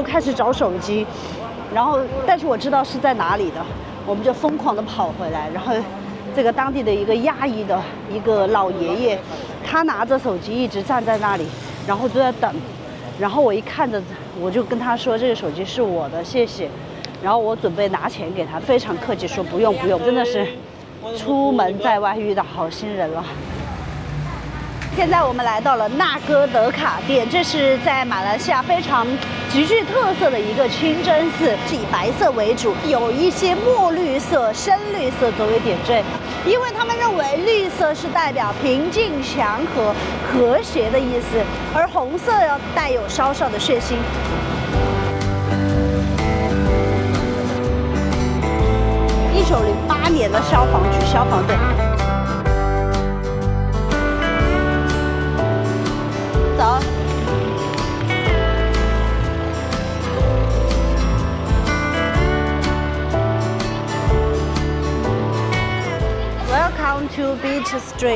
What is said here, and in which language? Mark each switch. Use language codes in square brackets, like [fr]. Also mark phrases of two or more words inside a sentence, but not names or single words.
[zh] 開始找手機，然後但是我知道是在哪裡的，我們就瘋狂的跑回來，然後這個當地的一個亞裔的一個老爺爺，他拿着手機一直站在那裡，然後就在等，然後我一看着，我就跟他說這個手機是我的，謝謝，然後我準備拿錢給他，非常客氣說不用不用，真的是出門在外遇到好心人了。現在我們來到了納哥德卡殿，這是在馬來西亞非常極具特色的一個清真寺，是以白色為主，有一些墨綠色、深綠色作為點綴，因為他們認為綠色是代表平靜、祥和、和諧的意思，而紅色要帶有稍稍的血腥。1908年的消防局消防队。 [en] 走。Welcome to Beach Street。